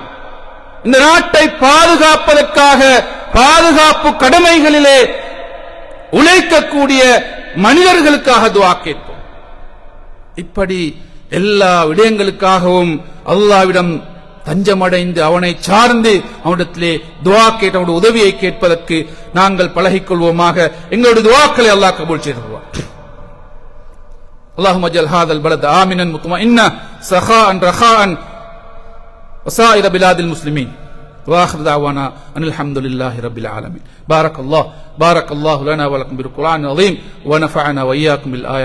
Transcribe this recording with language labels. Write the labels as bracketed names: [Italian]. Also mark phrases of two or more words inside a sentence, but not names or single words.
[Tamil] இந்த நாட்டை பாதுகாப்பதற்காக பாதுகாப்பு கடமைகளிலே உழைக்கக்கூடிய மனிதர்களுக்காக துஆ கேட்போம். இப்படி எல்லா விடயங்களுக்காகவும் அல்லாஹ்விடம் தஞ்சமடைந்து அவனை சார்ந்து அவனிடத்திலே துஆ கேட்டு அவனுடைய உதவியை கேட்பதற்கு நாங்கள் பழகிக் கொள்வோமாக. எங்களுடைய துஆக்களை அல்லாஹ் கபூல் செய்வார். [Arabic] اللهم اجعل هذا البلد آمنا مطمئنا سخاء رخاء وسائر بلاد المسلمين واخر دعوانا ان الحمد لله رب العالمين. بارك الله لنا ولكم بالقرآن العظيم ونفعنا وإياكم بالآيات.